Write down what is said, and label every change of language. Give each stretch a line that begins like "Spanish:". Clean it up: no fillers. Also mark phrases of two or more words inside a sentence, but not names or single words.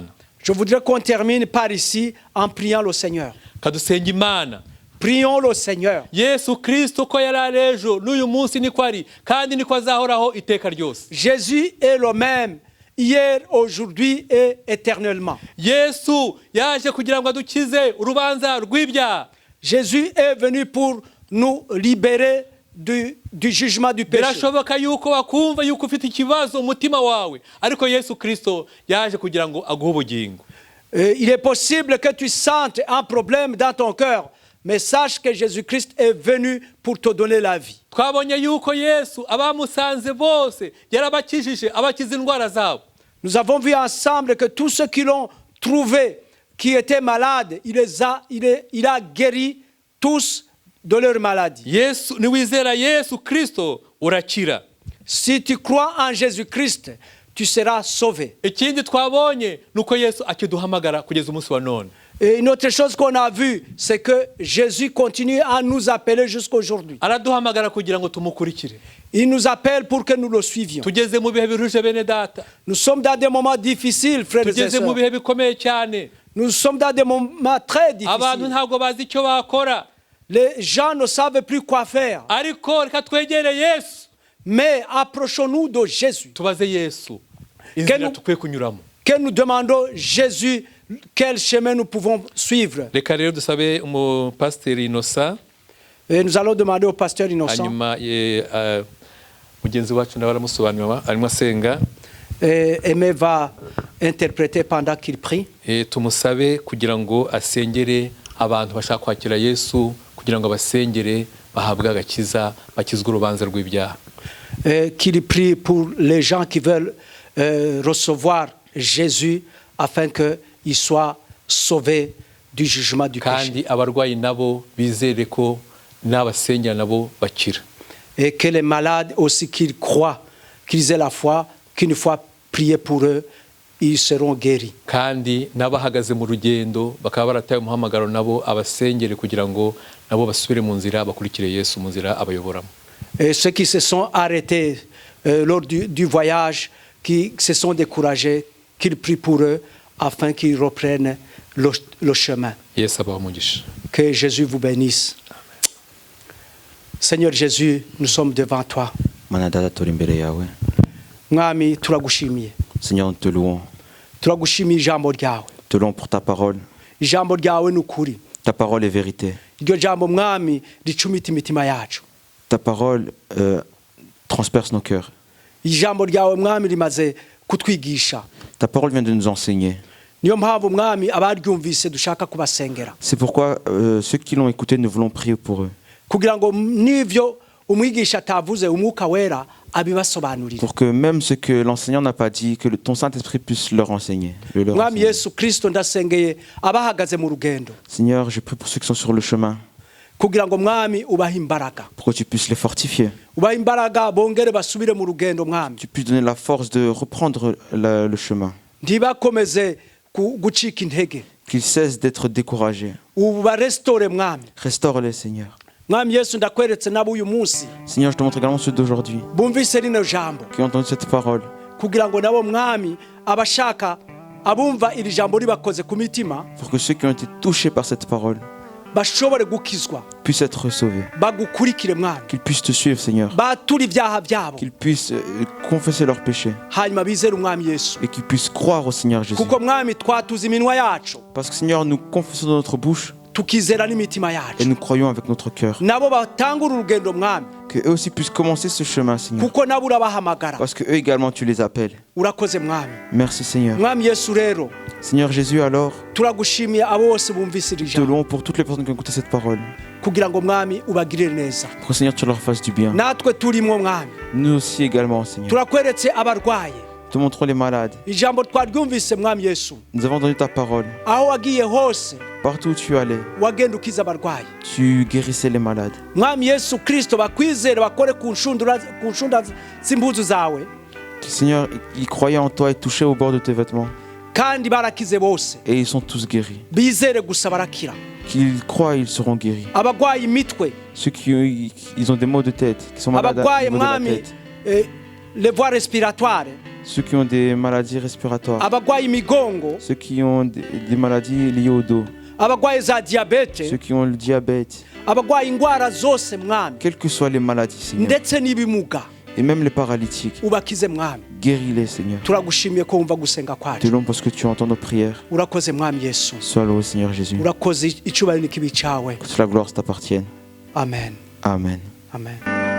French: Je voudrais qu'on termine par ici en priant le Seigneur.
Kinyarwanda: kadusenga imana.
French: Prions le Seigneur.
Kinyarwanda: yesu kirisito ko yari ari ejo n'uyu munsi niko ari kandi niko azahoraho iteka ryose.
French: Jésus est le même hier, aujourd'hui et éternellement.
Kinyarwanda: yesu yaje kugira ngo adukize urubanza rw'ibyaha.
French: Jésus est venu pour nous libérer du jugement du péché.
Kinyarwanda: birashoboka yuko wakumva yuko ufite ikibazo umutima wawe, ariko yesu kirisito yaje kugira ngo aguhe ubugingo.
French: Il est possible que tu sentes un problème dans ton cœur, mais sache que Jésus-Christ est venu pour te donner la vie.
Kinyarwanda: twabonye yuko yesu abamusanze bose yarabakijije abakiza indwara zabo.
French: Nous avons vu ensemble que tous ceux qui l'ont trouvé, qui étaient malades, il a guéri tous de leur maladie.
Kinyarwanda: yesu niwizera yesu kirisito urakira.
French: Si tu crois en Jésus-Christ, tu seras sauvé.
Kinyarwanda: ikindi twabonye ni uko yesu akiduhamagara kugeza umunsi wa none.
French: Et une autre chose qu'on a vue, c'est que Jésus continue à nous appeler jusqu'aujourd'hui.
Kinyarwanda: araduhamagara kugira ngo tumukurikire.
French: Il nous appelle pour que nous le suivions.
Kinyarwanda: tugeze mu bihe biruje bene data.
French: Nous sommes dans des moments difficiles, frères et
Kinyarwanda: tugeze mu
French: sœurs.
Kinyarwanda: bihe bikomeye cyane.
French: Nous sommes dans des moments très
Kinyarwanda: abantu
French: difficiles.
Kinyarwanda: ntabwo bazi icyo bakora,
French: Les gens ne savent plus quoi faire.
Kinyarwanda: ariko reka twegere yesu
French: Mais approchons-nous de Jésus.
Kinyarwanda: tubaze yesu inzira
French: nous-
Kinyarwanda: tukwiye kunyuramo.
French: Que nous demandons Jésus quel chemin nous pouvons suivre.
Kinyarwanda: reka rero dusabe umupasiteri inosa,
French: Et nous allons demander au pasteur innocent.
Kinyarwanda: hanyuma mugenzi wacu nawe aramusobanurira arimo asenga.
French: Et Aimé va interpréter pendant qu'il prie.
Kinyarwanda: tumusabe kugira ngo asengere abantu bashaka kwakira yesu, kugira ngo abasengere bahabwe agakiza, bakizwe urubanza rw'ibyaha.
French: Qu'il prie pour les gens qui veulent recevoir Jésus afin qu'ils soient sauvés du jugement du péché.
Kinyarwanda: kandi abarwayi nabo bizere ko n'abasengera nabo bakira.
French: Et que les malades aussi qu'ils croient, qu'ils aient la foi, qu'une fois prié pour eux, ils seront guéris.
Kinyarwanda: kandi n'abahagaze mu rugendo bakaba barataye umuhamagaro nabo abasengere kugira ngo nabo basubire mu nzira bakurikire yesu mu nzira abayoboramo.
French: Et ceux qui se sont arrêtés lors du voyage, qui se sont découragés, qu'ils prient pour eux afin qu'ils reprennent le chemin.
Kinyarwanda: yesu abaha umugisha.
French: Que Jésus vous bénisse. Seigneur Jésus, nous sommes devant toi.
Kinyarwanda: Mana data turi imbere yawe. Mwami turagushimiye.
French: Seigneur, nous te louons.
Kinyarwanda: Turagushimiye ijambo ryawe.
French: Te louons pour ta parole.
Kinyarwanda: Ijambo ryawe ni ukuri.
French: Ta parole est vérité.
Kinyarwanda: Iryo jambo mwami ricumita imitima yacu.
French: Ta parole transperce nos cœurs.
Kinyarwanda: Ijambo ryawe mwami rimaze kutwigisha.
French: Ta parole vient de nous enseigner.
Kinyarwanda: Niyo mpamvu mwami abaryumvise dushaka kubasengera.
French: C'est pourquoi ceux qui l'ont écouté, nous voulons prier pour eux.
Kinyarwanda: Kugira ngo n'ivyo umwigisha atavuze umwuka wera abibasobanurire.
French: Pour que même ce que l'enseignant n'a pas dit, que ton Saint-Esprit puisse leur enseigner.
Kinyarwanda: Mwami Yesu Kristo ndasengeye abahagaze mu rugendo.
French: Seigneur, je prie pour ceux qui sont sur le chemin.
Kinyarwanda: Kugira ngo mwami ubahe imbaraga.
French: Pour que tu puisses les fortifier.
Kinyarwanda: Ubahe imbaraga bongere basubire mu rugendo mwami.
French: Tu puisses donner la force de reprendre le chemin.
Kinyarwanda: Ntibakomeze gucika intege.
French: Qu'ils cessent d'être découragés.
Kinyarwanda: Ubarestore mwami.
French: Restaure-les, Seigneur.
Kinyarwanda: Mwami Yesu ndakweretse nabo uyu munsi.
French: Seigneur, je te montre également ceux d'aujourd'hui
Kinyarwanda: Bumvise rino jambo.
French: qui ont entendu cette parole.
Kinyarwanda: Kugira ngo nabo mwami abashaka abumva iri jambo ribakoze ku mitima
French: Pour que ceux qui ont été touchés par cette parole
Kinyarwanda: bashobore gukizwa
French: puissent être sauvés,
Kinyarwanda: bagukurikire mwami
French: qu'ils puissent te suivre, Seigneur,
Kinyarwanda: bature ibyaha byabo
French: qu'ils puissent confesser leurs péchés
Kinyarwanda: hanyuma bizere umwami Yesu
French: et qu'ils puissent croire au Seigneur Jésus.
Kinyarwanda: kuko mwami twatuza iminwa yacu
French: Parce que Seigneur, nous confessons dans notre bouche
Kinyarwanda: tukizera n'imitima
French: et
Kinyarwanda: yacu
French: nous croyons avec notre cœur.
Kinyarwanda: nabo batangura urugendo mwami
French: Que eux aussi puissent commencer ce chemin, Seigneur.
Kinyarwanda: kuko nabo urabahamagara
French: Parce que eux également, tu les appelles.
Kinyarwanda: urakoze mwami
French: Merci, Seigneur.
Kinyarwanda: mwami Yesu rero
French: Seigneur Jésus, alors,
Kinyarwanda: turagushimiye abo bose bumvise iri
French: te
Kinyarwanda: jambo
French: louons pour toutes les personnes qui ont écouté cette parole.
Kinyarwanda: kugira ngo mwami ubagirire neza
French: Pour que, Seigneur, tu leur fasses du bien.
Kinyarwanda: natwe turimo mwami
French: Nous aussi également, Seigneur.
Kinyarwanda: turakweretse abarwaye
French: Te montrons les malades.
Kinyarwanda: ijambo twaryumvise mwami Yesu
French: Nous avons entendu ta parole.
Kinyarwanda: aho wagiye hose
French: Partout où tu allais,
Kinyarwanda: wagenda ukiza abarwayi
French: tu guérissais les malades.
Kinyarwanda: mwami Yesu Kristo bakwizere bakore ku nshunda z'impuzu zawe
French: Seigneur, ils croyaient en toi et touchaient au bord de tes vêtements.
Kinyarwanda: kandi barakize bose
French: Et ils sont tous guéris.
Kinyarwanda: bizere gusa barakira
French: Qu'ils croient, ils seront guéris.
Kinyarwanda: abagwaye imitwe
French: Ceux qui ils ont des maux de tête, qui sont malades
Kinyarwanda: abagwaye
French: au niveau de la
Kinyarwanda: mwami
French: tête. les voies respiratoires Ceux qui ont des maladies respiratoires.
Kinyarwanda: abagwaye imigongo
French: Ceux qui ont des maladies liées au dos.
Kinyarwanda: abagwaye za diabete
French: Ceux qui ont le diabète.
Kinyarwanda: abagwaye indwara zose mwami
French: Quelles que soient les maladies, Seigneur.
Kinyarwanda: ndetse n'ibimuga
French: Et même les paralytiques.
Kinyarwanda: ubakize mwami
French: Guéris-les, Seigneur.
Kinyarwanda: turagushimiye ko wumva gusenga
French: Te
Kinyarwanda: kwacu
French: louons parce que tu entends nos prières.
Kinyarwanda: urakoze mwami Yesu
French: Sois loué, Seigneur Jésus.
Kinyarwanda: urakoze icubahiro n'ikibi cyawe
French: Que toute la gloire t'appartienne. amen Amen. amen